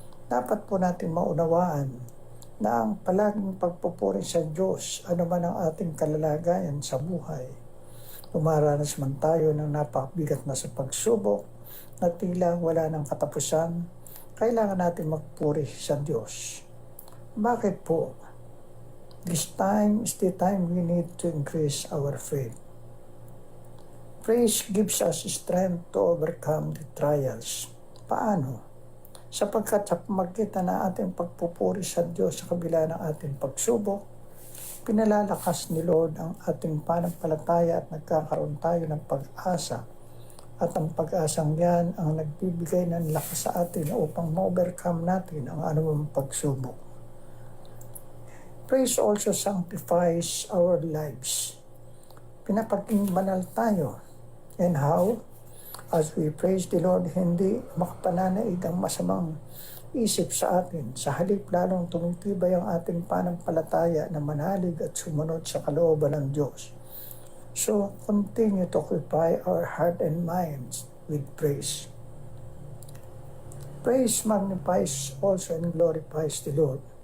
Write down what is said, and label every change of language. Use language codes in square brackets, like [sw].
[tl] Dapat po natin maunawaan na ang palaging pagpupuri sa Diyos, ano man ang ating kalalagayan sa buhay. Dumaranas man tayo ng napakabigat na sa pagsubok, na tila wala ng katapusan, kailangan natin magpuri sa Diyos. Bakit po? [en] This time is the time we need to increase our faith. Praise gives us strength to overcome the trials. [tl] Paano? Sapagkat sa pamagitan ng ating pagpupuri sa Diyos sa kabila ng ating pagsubok, pinalalakas ni Lord ang ating pananampalataya at nagkakaroon tayo ng pag-asa. At ang pag-asang yan ang nagbibigay ng lakas sa atin upang ma-overcome natin ang anumang pagsubok. [en] Praise also sanctifies our lives. [tl] Pinapaging banal tayo. [en] And how? As we praise the Lord, [tl] hindi makapananaig ang masamang isip sa atin. Sa halip lalong tumitibay ang ating pananampalataya na manalig at sumunod sa kalooban ng Diyos. [en] So, continue to occupy our heart and minds with praise. Praise magnifies also and glorifies the Lord.